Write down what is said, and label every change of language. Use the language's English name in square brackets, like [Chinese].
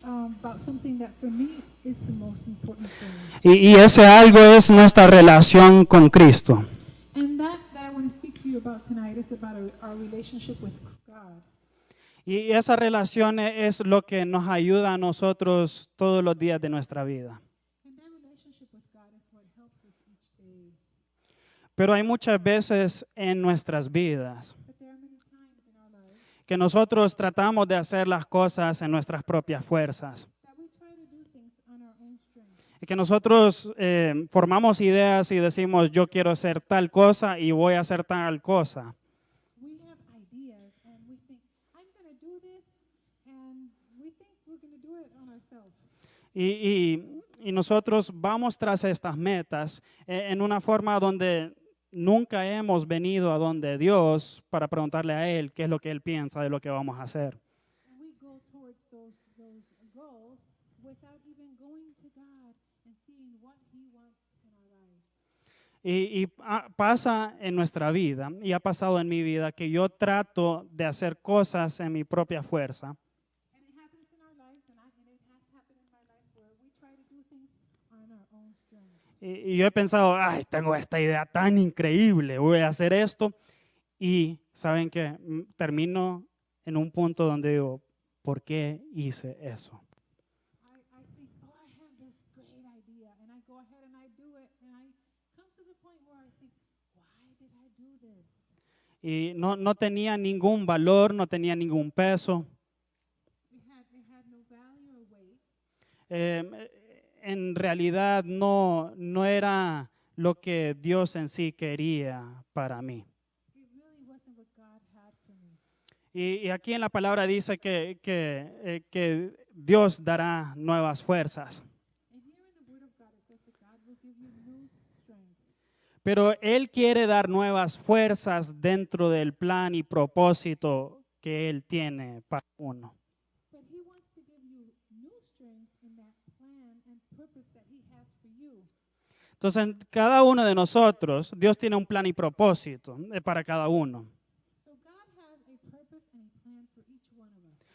[English] about something that for me is the most important thing. [Spanish] Y ese algo es nuestra relación con Cristo. [English] And that I want to speak to you about tonight is about our relationship with God. [Spanish] Y esa relación es lo que nos ayuda a nosotros todos los días de nuestra vida. [English] And that relationship with God is what helps us each day. [Spanish] Pero hay muchas veces en nuestras vidas [English] But there are many times in our lives [Spanish] que nosotros tratamos de hacer las cosas en nuestras propias fuerzas. [English] that we try to do things on our own strength. [Spanish] Y que nosotros formamos ideas y decimos, yo quiero hacer tal cosa y voy a hacer tal cosa. [English] We have ideas and we think, I'm going to do this, and we think we're going to do it on ourselves. [Spanish] Y nosotros vamos tras estas metas en una forma donde nunca hemos venido a donde Dios para preguntarle a Él qué es lo que Él piensa de lo que vamos a hacer. [English] And we go towards those goals without even going to God and seeing what He wants in our lives. [Spanish] Pasa en nuestra vida y ha pasado en mi vida que yo trato de hacer cosas en mi propia fuerza. [English] And it happens in our lives, and it has happened in my life where we try to do things on our own strength. [Spanish] Y yo he pensado, ay, tengo esta idea tan increíble, voy a hacer esto. Y saben que termino en un punto donde digo, ¿por qué hice eso? [English] I think, oh, I have this great idea, and I go ahead and I do it, and I come to the point where I think, why did I do this? [Spanish] Y no tenía ningún valor, no tenía ningún peso. [English] It had no value or weight. [Spanish] En realidad no era lo que Dios en sí quería para mí. [English] It really wasn't what God had for me. [Spanish] Y aquí en la palabra dice que Dios dará nuevas fuerzas. [English] And here in the Word of God, it says that God will give you new strength. [Spanish] Pero Él quiere dar nuevas fuerzas dentro del plan y propósito que Él tiene para uno. [English] But He wants to give you new strength in that plan and purpose that He has for you. [Spanish] Entonces, cada uno de nosotros, Dios tiene un plan y propósito para cada uno. [English] So God has a purpose and a plan for each one of us.